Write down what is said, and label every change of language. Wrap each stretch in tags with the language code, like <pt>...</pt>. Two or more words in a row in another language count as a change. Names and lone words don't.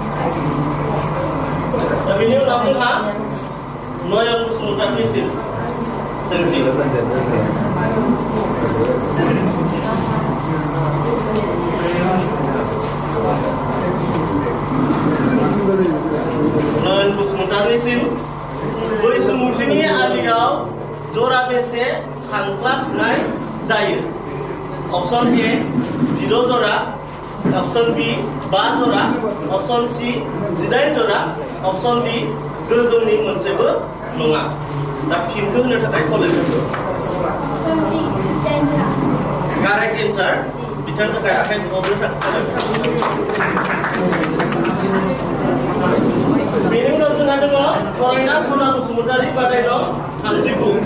<brx>दा बेनि उनाव जोंहा नयन बसुमतारिनिसिम सोंथि नयन बसुमतारिनिसिम बैसुमुथिनि आलियाव जराबेसे खांख्ला थुनाय जायो</brx> <en>option A</en> <brx>0 जरा</brx> <en>option B</en> <brx>5 जरा</brx> <en>option C</en> <brx>18 जरा</brx> <en>option D</en> <brx>गोजौनि मोनसेबो नङा दा फिनखौ होनो थाखाय खावलायदों</brx> <en>correct answer</en> <brx>बिथांनि थाखाय आखाइ खबनो थाखाय बेनि उनाव जोंहा दङ फरायना सना बसुमतारि बादायनायाव 39</brx>